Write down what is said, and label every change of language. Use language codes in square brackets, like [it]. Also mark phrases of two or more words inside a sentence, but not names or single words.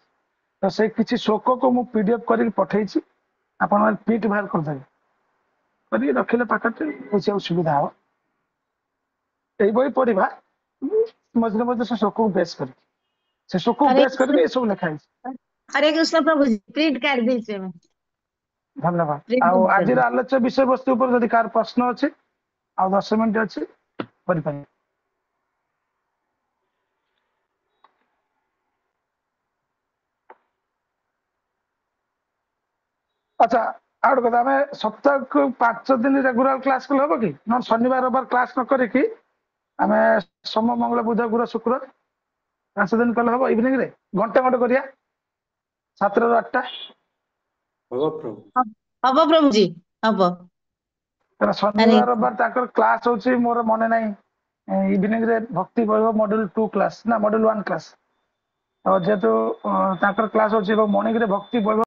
[or] ତ ସେଇ କିଛି ଶ୍ଲୋକକୁ ମୁଁ PDF କରିକି ପଠେଇଛି, ଆପଣମାନେ ପ୍ରିଣ୍ଟ ବାହାର କରିଦେବେ, କରିକି ରଖିଲେ ପାଖରେ ବୁଝିବାକୁ ସୁବିଧା ହବ। ଏଇ ବହି ପଢିବା ମଝିରେ ମଝିରେ ସେ ଶ୍ଲୋକକୁ ବେସ୍ କରିକି ସେ ଶ୍ଲୋକକୁ हरे ବେସ୍ କରିକି ଏସବୁ ଲେଖା ହେଇଛି। [hi] हरे कृष्ण प्रभु जी प्रिंट कर दीजिए मैं [or] ଧନ୍ୟବାଦ। [hi] प्रिंट [or] ଆଉ [hi] कर [or] ଆଜିର [hi] दीजिए। [or] ଆଲୋଚ୍ୟ ବିଷୟବସ୍ତୁ ଉପରେ ଯଦି କାହାର ପ୍ରଶ୍ନ ଅଛି ଆଉ 10 ମିନିଟ୍ ଅଛି କରିପାରିବେ। ଆଚ୍ଛା, ଆଉ ଗୋଟେ କଥା, ଆମେ ସପ୍ତାହକୁ 5 ଦିନ ରେଗୁଲାର କ୍ଲାସ କଲେ ହବ କି? ନହେଲେ ଶନିବାର ରବିବାର କ୍ଲାସ ନ କରିକି ଆମେ ସୋମ ମଙ୍ଗଳ ବୁଧ ଗୁରୁ ଶୁକ୍ର 5 ଦିନ କଲେ ହବ? ଇଭିନିଂ ରେ ଘଣ୍ଟେ ଘଣ୍ଟେ କରିବା 7ରୁ 8ଟା। ହବ ପ୍ରଭୁ ଜୀ ହବ। କାରଣ ଶନିବାର ରବିବାର ତାଙ୍କର କ୍ଲାସ ହଉଛି, ମୋର ମନେ ନାହିଁ, ଇଭିନିଂ ରେ ଭକ୍ତି ବୈଭବ ମଡ୍ୟୁଲ 2 କ୍ଲାସ ନା ମଡ୍ୟୁଲ 1 କ୍ଲାସ। ଯେହେତୁ ତାଙ୍କର କ୍ଲାସ ହଉଛି ଏବଂ ମର୍ଣ୍ଣିଂ ରେ ଭକ୍ତି ବୈଭବ